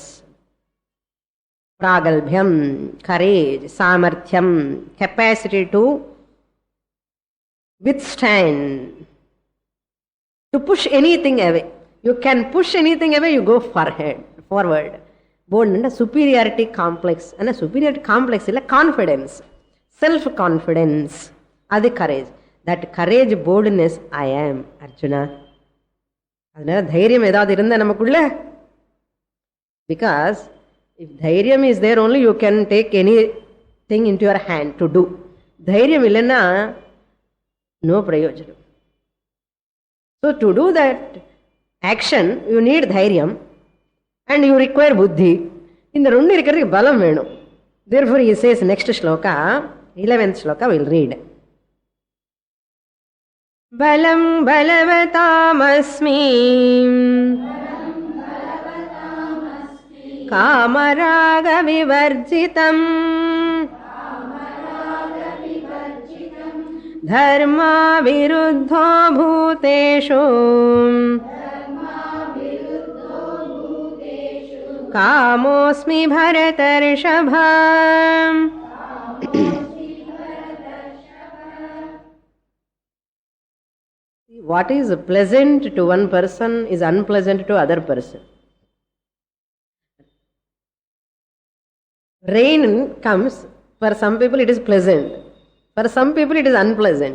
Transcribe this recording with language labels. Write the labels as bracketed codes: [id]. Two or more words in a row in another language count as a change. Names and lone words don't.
[en] Pragalbhyam, courage, samarthyam, capacity to withstand, to push anything away. You can push anything away, you go forward. Bold and a superiority complex. And a superiority complex is confidence, self-confidence. That's courage. That courage, boldness, I am Arjuna. [ta] அதனா தைரியம் எதாவது இருந்தா நமக்குள்ள. [en] Because if dhairyam is there, only you can take anything into your hand to do. [ta] தைரியம் இல்லன்னா no ப்ரயோஜனம். [en] So to do that action, you need dhairyam and you require buddhi. [ta] இந்த ரெண்டு இருக்கிறதுக்கு பலம் வேணும். [en] Therefore he says next shloka, 11th shloka we'll read. [sa] बलं बलवतामस्मि कामराग विवर्जितम् धर्मा विरुद्धो भूतेषु कामोऽस्मि भरतर्षभ. [en] What is pleasant to one person is unpleasant to other person. Rain comes, for some people it is pleasant, for some people it is unpleasant.